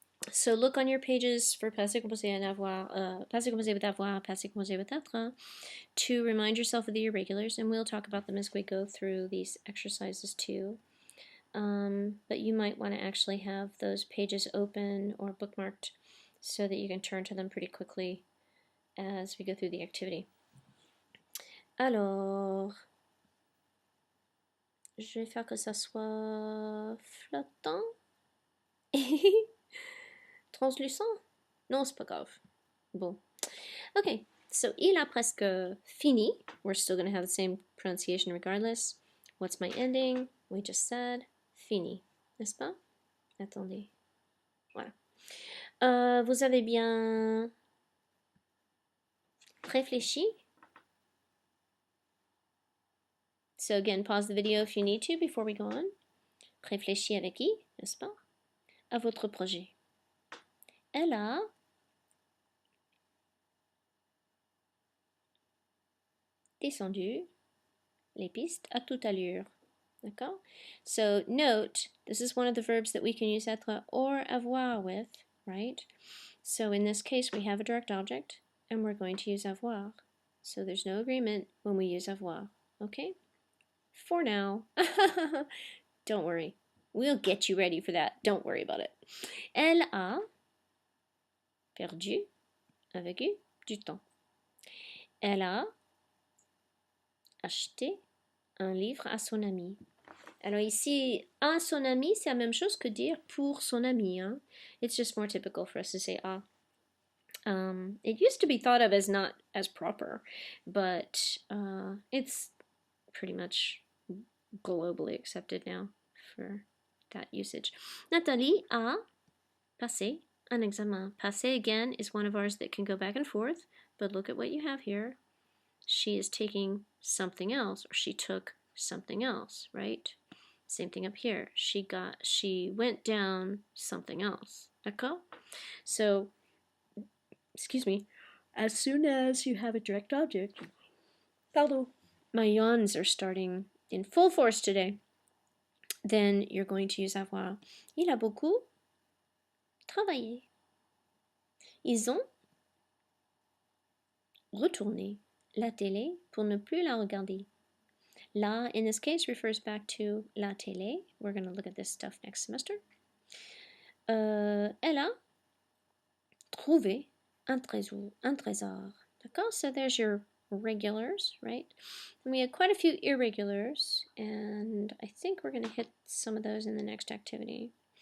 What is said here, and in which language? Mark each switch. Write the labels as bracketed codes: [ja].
[en] So look on your pages for passé composé and avoir, passé composé with avoir, passé composé with être, to remind yourself of the irregulars, and we'll talk about them as we go through these exercises too. But you might want to actually have those pages open or bookmarked so that you can turn to them pretty quickly as we go through the activity. [fr] Alors, je vais faire que ça soit flottant. Translucent? Non, c'est pas grave. Bon. Okay, so il a presque fini. [en] We're still going to have the same pronunciation regardless. What's my ending? We just said fini. N'est-ce pas? Attendez. Voilà. [fr] Vous avez bien réfléchi? [en] So again, pause the video if you need to before we go on. [fr] Réfléchis avec qui, n'est-ce pas? À votre projet. Elle a descendu les pistes à toute allure. [en] D'accord? So note, this is one of the verbs that we can use être or avoir with, right? So in this case, we have a direct object, and we're going to use avoir. So there's no agreement when we use avoir, okay? For now. Don't worry. We'll get you ready for that. Don't worry about it. [fr] Elle a perdu, avec U, du temps. Elle a acheté un livre à son ami. Alors ici, à son ami, c'est la même chose que dire pour son ami. Hein? [en] It's just more typical for us to say ah. It used to be thought of as not as proper, but it's pretty much globally accepted now for that usage. Nathalie a passé un examen. Passé, again, is one of ours that can go back and forth, but look at what you have here. she is taking something else, or she took something else, right? Same thing up here. She went down something else. D'accord? So, excuse me, as soon as you have a direct object, pardon, my yawns are starting in full force today, then you're going to use avoir. [fr] Il a beaucoup travaillé. Ils ont retourné la télé pour ne plus la regarder. [en] La, in this case, refers back to la télé. We're going to look at this stuff next semester. Elle a trouvé un trésor. D'accord? So there's your regulars, right? And we had quite a few irregulars, and I think we're going to hit some of those in the next activity.